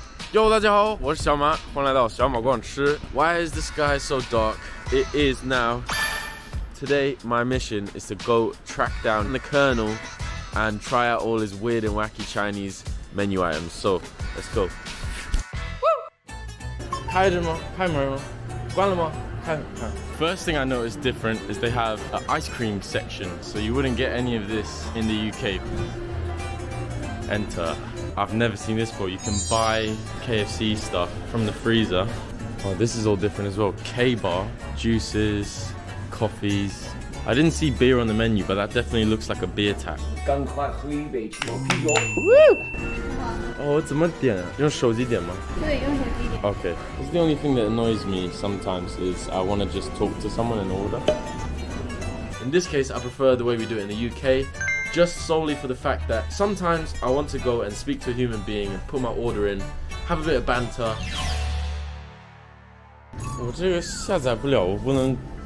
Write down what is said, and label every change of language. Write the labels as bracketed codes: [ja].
[zh] Yo， 大家好，我是小马，欢迎来到小马逛吃。 [en] Why is the sky so dark? It is now. Today, my mission is to go track down the Colonel and try out all his weird and wacky Chinese menu items. So, let's go. [zh] 开着吗？开门吗？关了吗？开。 [en] First thing I noticed different is they have an ice cream section, so you wouldn't get any of this in the UK. Enter. I've never seen this before. You can buy KFC stuff from the freezer. Oh, this is all different as well. K-bar, juices, coffees. I didn't see beer on the menu, but that definitely looks like a beer tap. [zh] 赶快喝一杯啤酒。哦，怎么点啊？用手机点吗？对，用手机点。 [en] Okay. It's the only thing that annoys me sometimes is I want to just talk to someone and order. In this case, I prefer the way we do it in the UK, just solely for the fact that sometimes I want to go and speak to a human being and put my order in, have a bit of banter. [zh] 我这个下载不了，我不能。